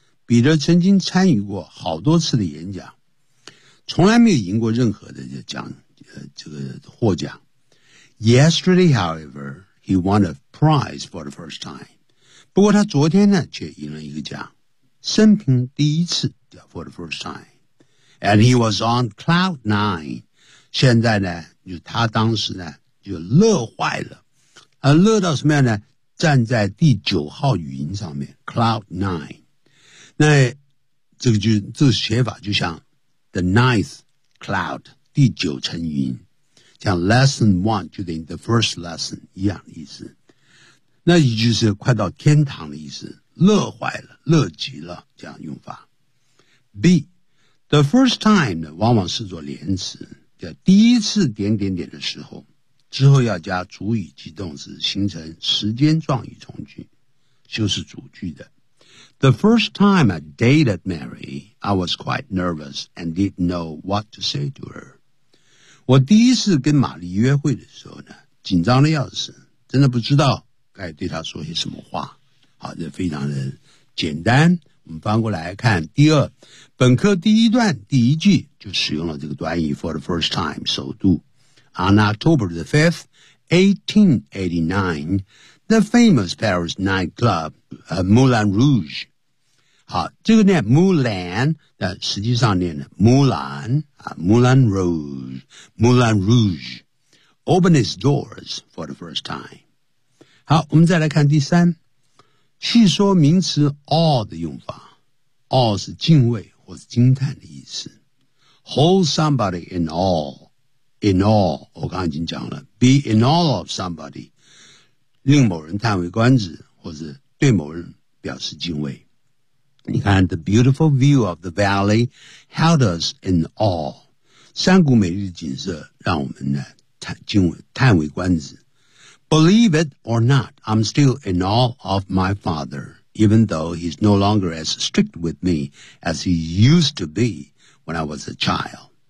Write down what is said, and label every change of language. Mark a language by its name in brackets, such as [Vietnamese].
[Chinese] 彼得曾经参与过好多次的演讲，从来没有赢过任何的奖，这个获奖。 [English] Yesterday, however, he won a prize for the first time. [Chinese] 不过他昨天呢，却赢了一个奖，生平第一次 [English] for the first time. And he was on cloud nine. [Chinese] 现在呢，就他当时呢，就乐坏了，乐到什么样呢？站在第九号云上面 ，cloud nine。那这个就这个写法就像。 [English] The ninth cloud, [Chinese] 第九层云，像 lesson one 就等于 [English] the first lesson [Chinese] 一样的意思。那也就是快到天堂的意思，乐坏了，乐极了，这样用法。 B, the first time 呢，往往是做连词，叫第一次点点点的时候，之后要加主语及动词，形成时间状语从句，就是主句的。 [English] The first time I dated Mary, I was quite nervous and didn't know what to say to her. [Chinese] 我第一次跟玛丽约会的时候呢，紧张的要死，真的不知道该对她说些什么话。好，这非常的简单。我们翻过来看第二，本课第一段第一句就使用了这个短语 [English] for the first time, [Chinese] 首度。 [English] On October the 5th, 1889,The famous Paris nightclub, Moulin Rouge. [Chinese] 好，这个念 Moulin, 但实际上念 Moulin, Moulin Rouge, Moulin Rouge. [English] Open its doors for the first time. [Chinese] 好，我们再来看第三，细说名词 awe 的用法。 awe 是敬畏或是惊叹的意思。 [English] Hold somebody in awe. In awe, [Chinese] 我刚刚已经讲了。 [English] Be in awe of somebody. [Chinese] 令某人叹为观止，或者对某人表示敬畏。你看 [English] ,the beautiful view of the valley held us in awe. [Chinese] 山谷美丽的景色让我们呢 叹为观止。 [English] Believe it or not, I'm still in awe of my father, even though he's no longer as strict with me as he used to be when I was a child.